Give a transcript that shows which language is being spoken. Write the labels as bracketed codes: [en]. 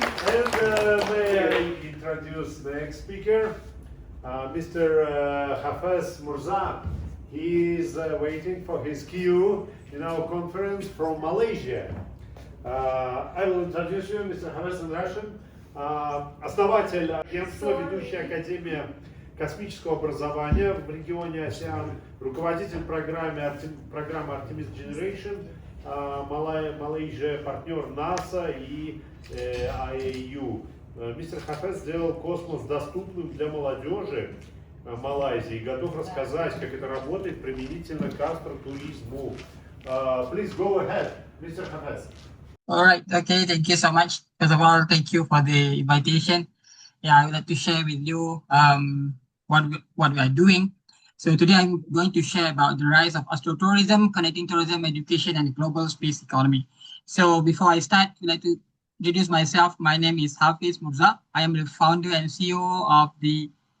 [en] And may I introduce the next speaker, Mr. Hafez Murza. He is waiting for his queue in our conference from Malaysia. I will introduce you, Mr. Hafez, in Russian. [ru] Основатель агентства, ведущая Академия космического образования в регионе АСЕАН, руководитель программы Artemis Generation, Malaysia, партнер НАСА и IAU. Мистер Хафез сделал космос доступным для молодежи Малайзии и готов рассказать, как это работает применительно к астротуризму. [en] Please go ahead, Mr. Хафез. All right. Okay. Thank you so much. First of all, thank you for the invitation. Yeah, I would like to share with you what we are doing. So today I'm going to share about the rise of astrotourism, connecting tourism, education, and global space economy. So before I start, I'd like to introduce myself. My name is Hafez Murza. I am the founder and CEO of the